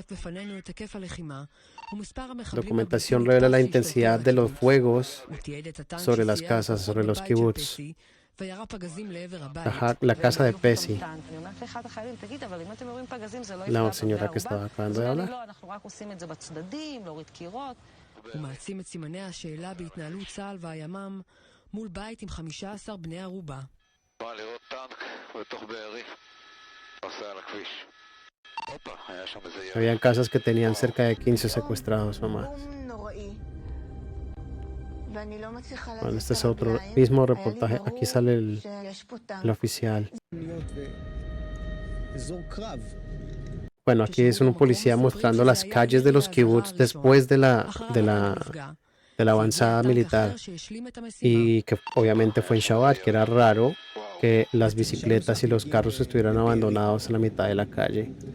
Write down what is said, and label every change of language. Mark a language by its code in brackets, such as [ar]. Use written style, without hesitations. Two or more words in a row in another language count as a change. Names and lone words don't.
[es] Documentación revela la intensidad de los fuegos sobre las casas, sobre los kibbutz. La casa de Pesi, la señora que estaba acabando de hablar. [he] הוא מעצים את סימני השאלה בהתנהלות צה"ל והימ"מ מול בית עם 15 בני ערובה. בא לראות טנק בתוך בארי, נוסע על הכביש. הופה, היה שם איזה ירד. [es] Habían casas que tenían cerca de 15 secuestrados nomás. Bueno, este es otro mismo reportaje. Aquí sale el oficial. Bueno, aquí es un policía mostrando las calles de los kibbutz después de la avanzada militar, y que obviamente fue en Shabbat, que era raro que las bicicletas y los carros estuvieran abandonados en la mitad de la calle.